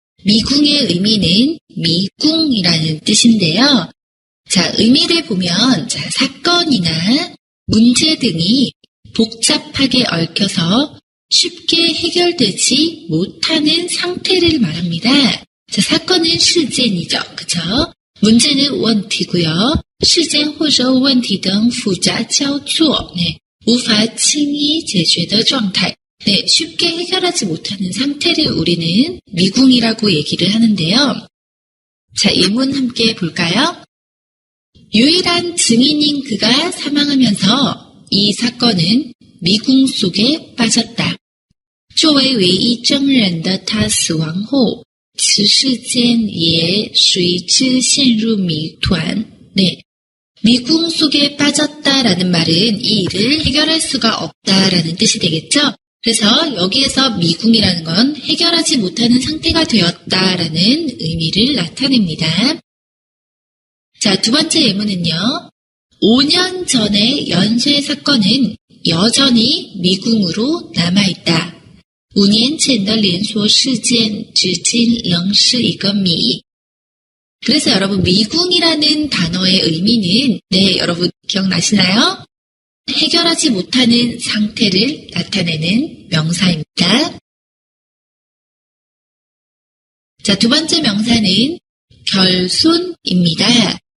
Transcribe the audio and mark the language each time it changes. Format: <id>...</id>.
<ko>미궁의 의미는 미궁이라는 뜻인데요. 자, 의미를 보면, 자, 사건이나 문제 등이 복잡하게 얽혀서 쉽게 해결되지 못하는 상태를 말합니다. 자, 사건은事件이죠. 그쵸? 문제는 问题고요.</ko> <zh>事件或者问题等复杂交错, 네, 无法轻易解决的状态.</zh> <ko>네, 쉽게 해결하지 못하는 상태를 우리는 미궁이라고 얘기를 하는데요. 자, 예문 함께 볼까요? 유일한 증인인 그가 사망하면서 이 사건은 미궁 속에 빠졌다.</ko> <zh>作为唯一证人的他死亡后，此事件也随之陷入谜团.</zh> <ko>네, 미궁 속에 빠졌다라는 말은 이 일을 해결할 수가 없다라는 뜻이 되겠죠? 그래서 여기에서 미궁이라는 건 해결하지 못하는 상태가 되었다라는 의미를 나타냅니다. 자, 두 번째 예문은요. 5년 전의 연쇄 사건은 여전히 미궁으로 남아있다.</ko> <zh>5年前的连锁事件至今仍是一个谜.</zh> <ko>그래서 여러분 미궁이라는 단어의 의미는 네, 여러분 기억나시나요? 해결하지 못하는 상태를 나타내는 명사입니다. 자, 두 번째 명사는 결손입니다.</ko>